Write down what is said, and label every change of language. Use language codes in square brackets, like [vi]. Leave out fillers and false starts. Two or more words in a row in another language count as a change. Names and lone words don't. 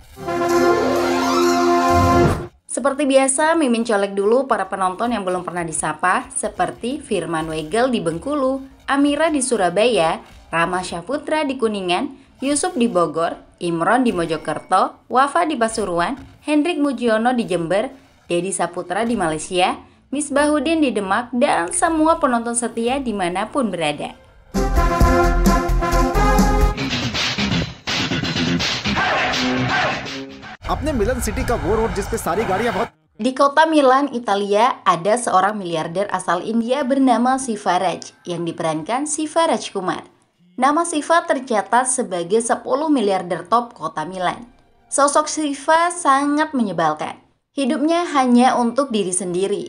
[id] Seperti biasa, Mimin colek dulu para penonton yang belum pernah disapa, seperti Firman Wegel di Bengkulu, Amira di Surabaya, Rama Syahputra di Kuningan, Yusuf di Bogor, Imron di Mojokerto, Wafa di Pasuruan, Hendrik Mujiono di Jember, Dedi Saputra di Malaysia, Misbahudin di Demak, dan semua penonton setia dimanapun berada. [hi] अपने मिलन सिटी का वो रोड जिस पे सारी गाड़ियां बहुत [id] Di kota Milan, Italia, ada seorang miliarder asal India bernama Siva Raj yang diperankan Siva Rajkumar. Nama Siva tercatat sebagai 10 miliarder top kota Milan. Sosok Siva sangat menyebalkan. Hidupnya hanya untuk diri sendiri.